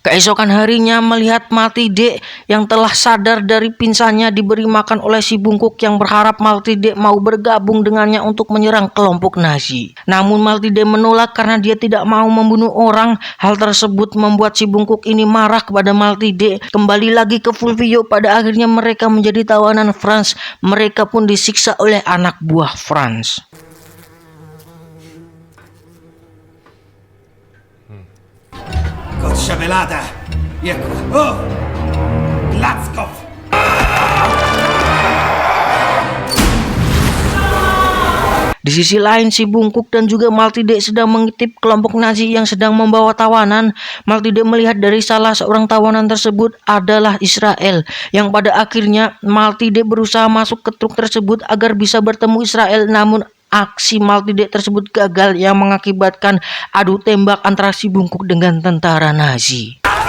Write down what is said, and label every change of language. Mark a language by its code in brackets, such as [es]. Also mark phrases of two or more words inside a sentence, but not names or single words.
[id] Keesokan harinya melihat Maltide yang telah sadar dari pingsannya diberi makan oleh si bungkuk yang berharap Maltide mau bergabung dengannya untuk menyerang kelompok Nazi. Namun Maltide menolak karena dia tidak mau membunuh orang. Hal tersebut membuat si bungkuk ini marah kepada Maltide. Kembali lagi ke Fulvio, pada akhirnya mereka menjadi tawanan Franz. Mereka pun disiksa oleh anak buah Franz. [it] Goccia velata. Ecco. Oh! Glatzkopf. [id] Di sisi lain, si bungkuk dan juga Maltide sedang mengintip kelompok Nazi yang sedang membawa tawanan. Maltide melihat dari salah seorang tawanan tersebut adalah Israel, yang pada akhirnya Maltide berusaha masuk ke truk tersebut agar bisa bertemu Israel. Namun aksi Maltide tersebut gagal yang mengakibatkan adu tembak antara si bungkuk dengan tentara Nazi.